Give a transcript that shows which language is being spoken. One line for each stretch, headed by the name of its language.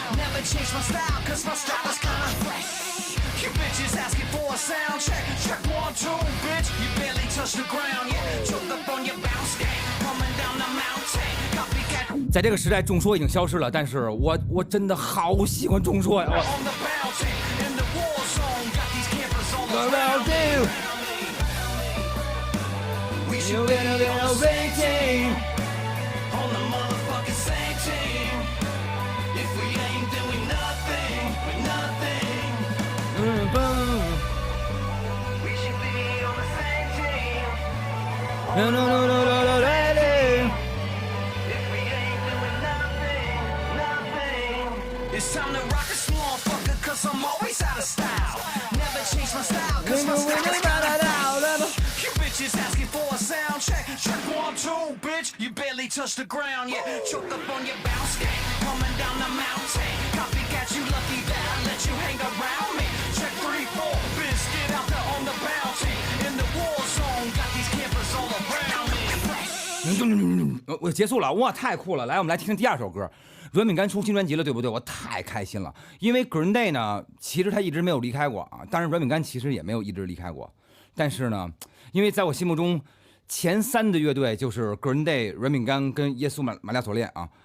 English: Never change my style, cause my style is kinda fresh. You bitches asking for a sound check. Check 1 2, bitch. You barely touch the ground yet. Choke up on your bounce game. Coming down the mountain. Copycat.
Chinese: 在这个时代，众说已经消失了，但是我真的好喜欢众说呀。
English: On the bounty, in the war zone, got these campers all around you. We should be on the same team. On the motherfucking same team.If we ain't, then we nothing, we're nothing. We should be on the same team. No, ready. If we ain't, then we're nothing, nothing. It's time to rock this motherfucker, cause I'm always out of style. Never change my style, cause my style is kinda You bitches asking for a sound check. Check 1 2, bitch. You barely touch the ground yet. Choked up on your bounce game. Coming down the mountain. Copycat, you lucky that I let you hang around me. Check 3 4, bitch. Get out there on the bounty. In the war zone, got these campers all around me.
Chinese: 我结束了，哇，太酷了！来，我们来听第2首歌。软饼干出新专辑了，对不对？我太开心了，因为 Green Day 呢，其实他一直没有离开过啊。当然，软饼干其实也没有一直离开过，但是呢，因为在我心目中，前3的乐队就是 Green Day、软饼干跟耶稣玛利亚锁链啊。